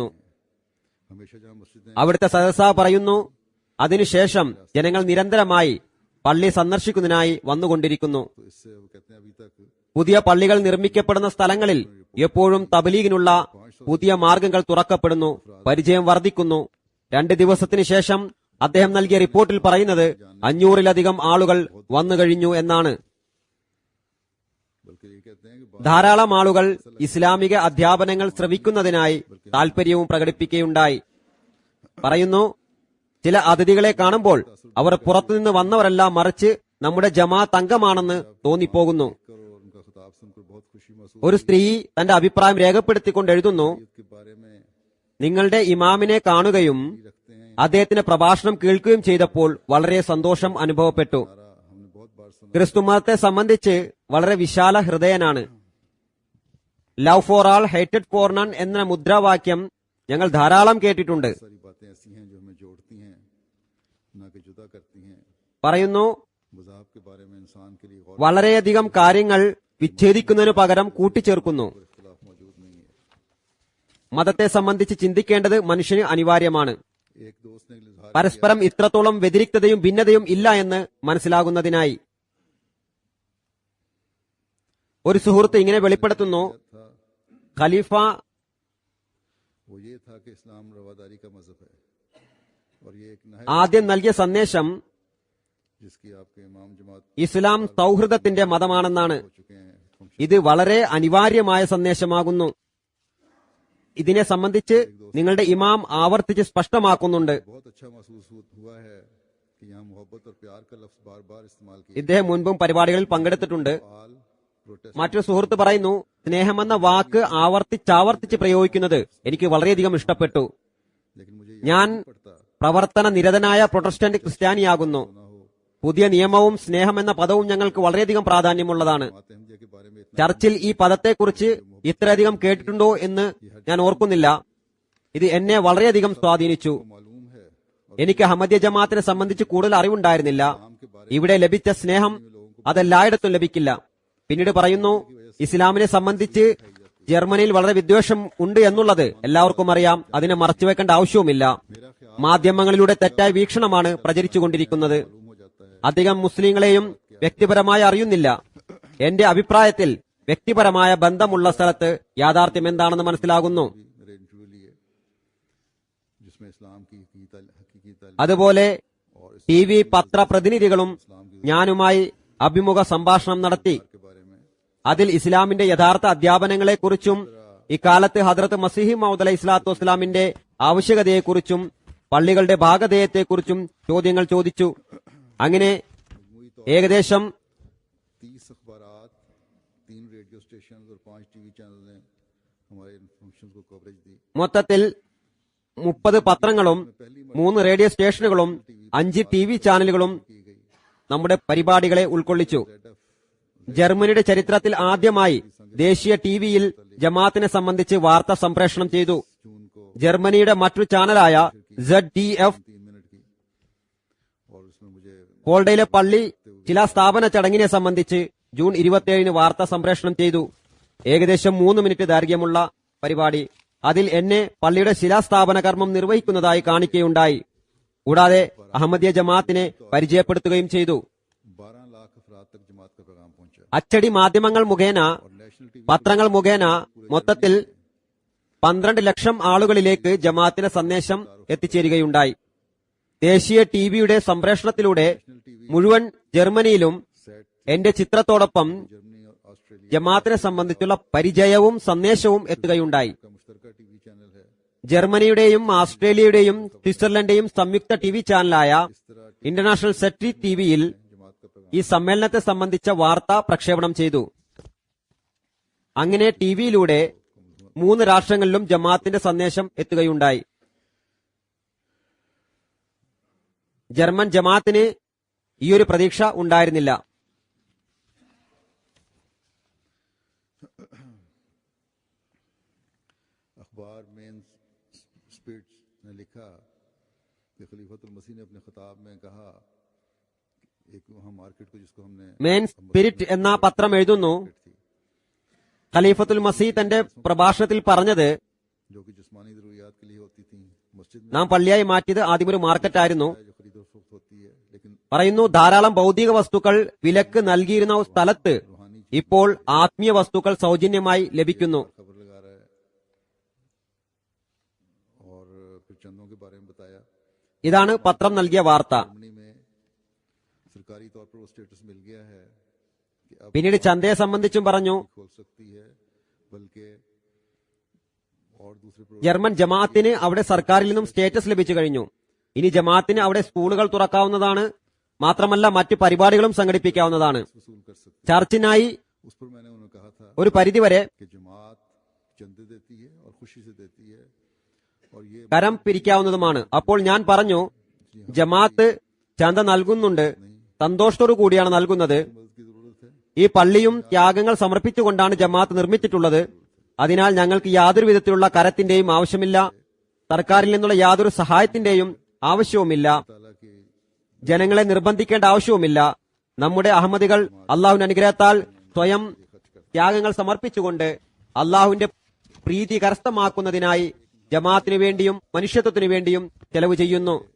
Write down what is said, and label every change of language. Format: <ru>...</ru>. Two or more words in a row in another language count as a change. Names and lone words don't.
<ur>ہمیشہ جہاں مسجدیں</ur> <ml>അവിടുത്തെ സദസ്സ പറയുന്നു, അതിനുശേഷം ജനങ്ങൾ നിരന്തരമായി പള്ളി സന്ദർശിക്കുന്നതിനായി വന്നുകൊണ്ടിരിക്കുന്നു.</ml> <ur>تو اس سے وہ کہتے ہیں ابھی تک</ur> <ml>പുതിയ പള്ളികൾ നിർമ്മിക്കപ്പെടുന്ന സ്ഥലങ്ങളിൽ എപ്പോഴും തബ്ലീഗിനുള്ള പുതിയ മാർഗങ്ങൾ തുറക്കപ്പെടുന്നു, പരിചയം വർദ്ധിക്കുന്നു. 2 ദിവസത്തിന് ശേഷം അദ്ദേഹം നൽകിയ റിപ്പോർട്ടിൽ പറയുന്നത് 500-ലധികം ആളുകൾ വന്നുകഴിഞ്ഞു എന്നാണ്.</ml> <ur>بلکہ یہ کہتے ہیں کہ</ur> <ml>ധാരാളം ആളുകൾ ഇസ്ലാമിക അധ്യാപനങ്ങൾ ശ്രവിക്കുന്നതിനായി താൽപര്യവും പ്രകടിപ്പിക്കുകയുണ്ടായി. പറയുന്നു, ചില അതിഥികളെ കാണുമ്പോൾ അവർ പുറത്തുനിന്ന് വന്നവരല്ല, മറിച്ച് നമ്മുടെ ജമാഅത്ത് അംഗമാണെന്ന് തോന്നിപ്പോകുന്നു.</ml> <ur>اور ان کا خطاب سن کر بہت خوشی محسوس</ur> <ml>ഒരു സ്ത്രീ തന്റെ അഭിപ്രായം രേഖപ്പെടുത്തിക്കൊണ്ട് എഴുതുന്നു,</ml> <ur>کے بارے میں</ur> <ml>നിങ്ങളുടെ ഇമാമിനെ കാണുകയും</ml> <ur>رکھتے ہیں.</ur> <ml>അദ്ദേഹത്തിന്റെ പ്രഭാഷണം കേൾക്കുകയും ചെയ്തപ്പോൾ വളരെ സന്തോഷം അനുഭവപ്പെട്ടു.</ml> <ur>ہم نے بہت بار سنا</ur> <ml>ക്രിസ്തുമതത്തെ സംബന്ധിച്ച് വളരെ വിശാല ഹൃദയനാണ്.</ml> <en>Love for all hatred for none</en> <ml>എന്ന മുദ്രാവാക്യം ഞങ്ങൾ ധാരാളം കേട്ടിട്ടുണ്ട്.</ml> <ur>ساری باتیں ایسی ہیں جو ہمیں جوڑتی ہیں نہ کہ جدا کرتی ہیں.</ur> <ml>പറയുന്നു,</ml> <ur>مذہب کے بارے میں انسان کے لیے غور</ur> <ml>വളരെയധികം കാര്യങ്ങൾ വിച്ഛേദിക്കുന്നതിനു പകരം കൂട്ടിച്ചേർക്കുന്നു.</ml> <ur>اور اختلاف موجود نہیں ہے.</ur> <ml>മതത്തെ സംബന്ധിച്ച് ചിന്തിക്കേണ്ടത് മനുഷ്യന് അനിവാര്യമാണ്.</ml> <ur>ایک دوست نے اظہار</ur> <ml>പരസ്പരം ഇത്രത്തോളം വ്യതിരിക്തതയും ഭിന്നതയും ഇല്ല എന്ന് മനസ്സിലാകുന്നതിനായി. ഒരു സുഹൃത്ത് ഇങ്ങനെ വെളിപ്പെടുത്തുന്നു,</ml> <ur>تھا</ur> <ml>ഖലീഫ</ml> <ur>وہ یہ تھا کہ اسلام رواداری کا مذہب ہے اور یہ ایک نہر</ur> <ml>ആദ്യം നൽകിയ സന്ദേശം</ml> <ur>جس کی آپ کے امام جماعت</ur> <ml>ഇസ്ലാം സൗഹൃദത്തിന്റെ മതമാണെന്നാണ്.</ml> <ur>ہو چکے ہیں۔ ہم</ur> <ml>ഇത് വളരെ അനിവാര്യമായ സന്ദേശമാകുന്നു. ഇതിനെ സംബന്ധിച്ച് നിങ്ങളുടെ ഇമാം ആവർത്തിച്ച് സ്പഷ്ടമാക്കുന്നുണ്ട്.</ml> <ur>بہت اچھا محسوس ہوا ہے کہ یہاں محبت اور پیار کا لفظ بار بار استعمال کیا.</ur> <ml>ഇദ്ദേഹം മുൻപും പരിപാടികളിൽ പങ്കെടുത്തിട്ടുണ്ട്.</ml> <en>All Protest</en> <ml>മറ്റൊരു സുഹൃത്ത് പറയുന്നു, സ്നേഹമെന്ന വാക്ക് ആവർത്തിച്ചാവർത്തിച്ച് പ്രയോഗിക്കുന്നത് എനിക്ക് വളരെയധികം ഇഷ്ടപ്പെട്ടു.</ml> <ur>لیکن مجھے</ur> <ml>ഞാൻ</ml> <ur>پڑتا</ur> <ml>പ്രവർത്തന നിരതനായ പ്രൊട്ടസ്റ്റന്റ് ക്രിസ്ത്യാനിയാകുന്നു.</ml> <ur>نہ ہو</ur> <ml>പുതിയ നിയമവും സ്നേഹം എന്ന പദവും ഞങ്ങൾക്ക് വളരെയധികം പ്രാധാന്യമുള്ളതാണ്.</ml> <ur>ماتے حمدیہ کے بارے میں اتنا</ur> <ml>ചർച്ചിൽ ഈ പദത്തെക്കുറിച്ച് ഇത്രയധികം കേട്ടിട്ടുണ്ടോ എന്ന് ഞാൻ ഓർക്കുന്നില്ല. ഇത് എന്നെ വളരെയധികം സ്വാധീനിച്ചു.</ml> <ur>معلوم ہے اور</ur> <ml>എനിക്ക് അഹമ്മദിയ ജമാഅത്തിനെ സംബന്ധിച്ച് കൂടുതൽ അറിവുണ്ടായിരുന്നില്ല.</ml> <ur>اسلام کے بارے</ur> <ml>ഇവിടെ ലഭിച്ച സ്നേഹം അതെല്ലായിടത്തും ലഭിക്കില്ല. പിന്നീട് പറയുന്നു, ഇസ്ലാമിനെ സംബന്ധിച്ച് ജർമ്മനിയിൽ വളരെ വിദ്വേഷം ഉണ്ട് എന്നുള്ളത് എല്ലാവർക്കും അറിയാം. അതിനെ മറച്ചുവെക്കേണ്ട ആവശ്യവുമില്ല. മാധ്യമങ്ങളിലൂടെ തെറ്റായ വീക്ഷണമാണ് പ്രചരിച്ചുകൊണ്ടിരിക്കുന്നത്.</ml> <ur>معلوم ہو جاتا ہے.</ur> <ml>അധികം മുസ്ലിങ്ങളെയും വ്യക്തിപരമായി അറിയുന്നില്ല. എന്റെ അഭിപ്രായത്തിൽ വ്യക്തിപരമായ ബന്ധമുള്ള സ്ഥലത്ത് യാഥാർത്ഥ്യം എന്താണെന്ന് മനസ്സിലാകുന്നു.</ml> <ur>میرے انٹرویو لیے جس میں اسلام کی حقیقی تعلیم</ur> <ml>അതുപോലെ</ml> <ur>اور اس</ur> <ml>ടി വി പത്ര പ്രതിനിധികളും ഞാനുമായി അഭിമുഖ സംഭാഷണം നടത്തി.</ml> <ur>کے بارے میں</ur> <ml>അതിൽ ഇസ്ലാമിന്റെ യഥാർത്ഥ അധ്യാപനങ്ങളെക്കുറിച്ചും ഇക്കാലത്ത് ഹദ്രത്ത് മസീഹി മൗദ് അലൈഹി സ്വലാത്തു വസ്സലാമിന്റെ ആവശ്യകതയെക്കുറിച്ചും പള്ളികളുടെ ഭാഗധേയത്തെക്കുറിച്ചും ചോദ്യങ്ങൾ ചോദിച്ചു. അങ്ങനെ ഏകദേശം</ml> <ur>30 اخبارات، 3</ur> <en>radio station</en> <ur>اور 5</ur> <en>TV channel</en> <ur>نے ہمارے ان فنکشنز کو کوریج دی.</ur> <ml>മൊത്തത്തിൽ 30 പത്രങ്ങളും 3 റേഡിയോ സ്റ്റേഷനുകളും 5 TV ചാനലുകളും നമ്മുടെ പരിപാടികളെ ഉൾക്കൊള്ളിച്ചു. ജർമ്മനിയുടെ ചരിത്രത്തിൽ ആദ്യമായി ദേശീയ ടിവിയിൽ ജമാഅത്തിനെ സംബന്ധിച്ച് വാർത്ത സംപ്രേഷണം ചെയ്തു. ജർമ്മനിയുടെ മറ്റൊരു ചാനലായ ZDF</ml> <ur>3 منٹ کی، اور اس میں مجھے</ur> <ml>കോൾഡയിലെ പള്ളി ശിലാസ്ഥാപന ചടങ്ങിനെ സംബന്ധിച്ച് ജൂൺ 27 വാർത്ത സംപ്രേഷണം ചെയ്തു. ഏകദേശം 3 മിനിറ്റ് ദൈർഘ്യമുള്ള പരിപാടി. അതിൽ എന്നെ പള്ളിയുടെ ശിലാസ്ഥാപന കർമ്മം നിർവഹിക്കുന്നതായി കാണിക്കുകയുണ്ടായി. കൂടാതെ അഹമ്മദിയ ജമാഅത്തിനെ പരിചയപ്പെടുത്തുകയും ചെയ്തു.</ml> <ur>12 لاکھ افراد تک جماعت کا پیغام پہنچا</ur> <ml>അച്ചടി മാധ്യമങ്ങൾ മുഖേന,</ml> <en>और National TV</en> <ml>പത്രങ്ങൾ മുഖേന മൊത്തത്തിൽ 12 ലക്ഷം ആളുകളിലേക്ക് ജമാഅത്തിന്റെ സന്ദേശം എത്തിച്ചേരുകയുണ്ടായി. ദേശീയ ടിവിയുടെ സംപ്രേഷണത്തിലൂടെ മുഴുവൻ ജർമ്മനിയിലും</ml> <ur>سیٹ</ur> <ml>എന്റെ ചിത്രത്തോടൊപ്പം</ml> <ur>جرمنی اور آسٹریلیا</ur> <ml>ജമാഅത്തിനെ സംബന്ധിച്ചുള്ള പരിചയവും സന്ദേശവും എത്തുകയുണ്ടായി.</ml> <ur>کا مشترکہ ٹی وی چینل ہے.</ur> <ml>ജർമ്മനിയുടെയും ഓസ്ട്രേലിയയുടെയും സ്വിറ്റ്സർലൻഡിന്റെയും സംയുക്ത ടിവി ചാനലായ ഇന്റർനാഷണൽ സെറ്റി ടിവിയിൽ</ml> <ur>جماعت کا پیغام</ur> <ml>ഈ സമ്മേളനത്തെ സംബന്ധിച്ച വാർത്ത പ്രക്ഷേപണം ചെയ്തു. അങ്ങനെ ടിവിയിലൂടെ 3 രാഷ്ട്രങ്ങളിലും ജമാഅത്തിന്റെ സന്ദേശം എത്തുകയുണ്ടായി. ജർമ്മൻ ജമാഅത്തിന് ഈയൊരു പ്രതീക്ഷ ഉണ്ടായിരുന്നില്ല.</ml> <ur>اخبار مین سپرٹس نے لکھا کہ خلیفۃ المسیح نے اپنے خطاب میں کہا، ایک وہاں مارکیٹ کو جس کو ہم نے</ur> <ml>മെയിൻ സ്പിരിറ്റ് എന്ന പത്രം എഴുതുന്നു,</ml> <ur>تھی,</ur> <ml>ഖലീഫത്തുൽ മസീഹ് തന്റെ പ്രഭാഷണത്തിൽ പറഞ്ഞത്,</ml> <ur>جو کہ جسمانی ضروریات کے لیے ہوتی تھی، مسجد میں</ur> <ml>നാം പള്ളിയായി മാറ്റിയത് ആദ്യം ഒരു മാർക്കറ്റായിരുന്നു.</ml> <ur>جو خرید اور فروخت ہوتی ہے، لیکن</ur> <ml>പറയുന്നു, ധാരാളം ഭൗതിക വസ്തുക്കൾ വിലക്ക് നൽകിയിരുന്ന സ്ഥലത്ത് ഇപ്പോൾ ആത്മീയ വസ്തുക്കൾ സൗജന്യമായി ലഭിക്കുന്നു.</ml> <ur>خبر لگا رہا ہے. اور پھر چندوں کے بارے میں بتایا.</ur> <ml>ഇതാണ് പത്രം നൽകിയ വാർത്ത.</ml> <ur>جرمنی میں سرکاری طور پر وہ سٹیٹس مل گیا ہے کہ اب</ur> <ml>പിന്നീട് ചന്തയെ സംബന്ധിച്ചും പറഞ്ഞു,</ml> <ur>کھول سکتی ہے، بلکہ اور دوسرے</ur> <ml>ജർമ്മൻ ജമാഅത്തിന് അവിടെ സർക്കാരിൽ നിന്നും സ്റ്റേറ്റസ് ലഭിച്ചു കഴിഞ്ഞു. ഇനി ജമാഅത്തിന് അവിടെ സ്കൂളുകൾ തുറക്കാവുന്നതാണ്. മാത്രമല്ല മറ്റു പരിപാടികളും സംഘടിപ്പിക്കാവുന്നതാണ്.</ml> <ur>وصول کر سکتی</ur> <ml>ചർച്ചിനായി</ml> <ur>ہے. اس پر میں نے انہیں کہا تھا</ur> <ml>ഒരു പരിധിവരെ</ml> <ur>کہ جماعت چندے دیتی ہے اور خوشی سے دیتی ہے، اور یہ</ur> <ml>കരം പിരിക്കാവുന്നതുമാണ്. അപ്പോൾ ഞാൻ പറഞ്ഞു, ജമാഅത്ത് ചന്ത നൽകുന്നുണ്ട്, സന്തോഷത്തോടു കൂടിയാണ് നൽകുന്നത്.</ml> <ur>مدد کی ضرورت ہے.</ur> <ml>ഈ പള്ളിയും ത്യാഗങ്ങൾ സമർപ്പിച്ചുകൊണ്ടാണ് ജമാഅത്ത് നിർമ്മിച്ചിട്ടുള്ളത്. അതിനാൽ ഞങ്ങൾക്ക് യാതൊരു വിധത്തിലുള്ള കരത്തിന്റെയും ആവശ്യമില്ല, സർക്കാരിൽ നിന്നുള്ള യാതൊരു സഹായത്തിന്റെയും ആവശ്യവുമില്ല,</ml> <ur>تعالیٰ کی</ur> <ml>ജനങ്ങളെ നിർബന്ധിക്കേണ്ട ആവശ്യവുമില്ല. നമ്മുടെ അഹമ്മദികൾ അള്ളാഹുവിന്റെ അനുഗ്രഹത്താൽ സ്വയം ത്യാഗങ്ങൾ സമർപ്പിച്ചുകൊണ്ട് അള്ളാഹുവിന്റെ പ്രീതി കരസ്ഥമാക്കുന്നതിനായി ജമാഅത്തിനു വേണ്ടിയും മനുഷ്യത്വത്തിനു വേണ്ടിയും ചെലവ് ചെയ്യുന്നു.</ml>